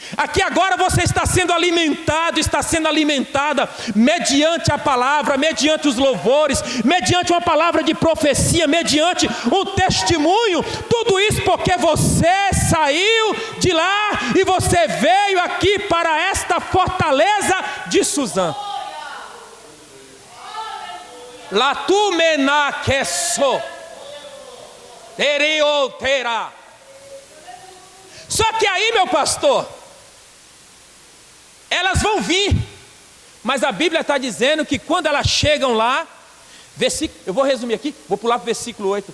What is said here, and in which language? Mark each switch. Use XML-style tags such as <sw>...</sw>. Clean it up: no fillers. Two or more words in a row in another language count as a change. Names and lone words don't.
<pt>Aqui agora você está sendo alimentado, está sendo alimentada mediante a palavra, mediante os louvores, mediante uma palavra de profecia, mediante um testemunho. Tudo isso porque você saiu de lá e você veio aqui para esta fortaleza de Suzã. La tu mena queso terá. Só que aí, meu pastor, elas vão vir, mas a Bíblia está dizendo que quando elas chegam lá, eu vou resumir aqui, vou pular para o versículo 8.</pt>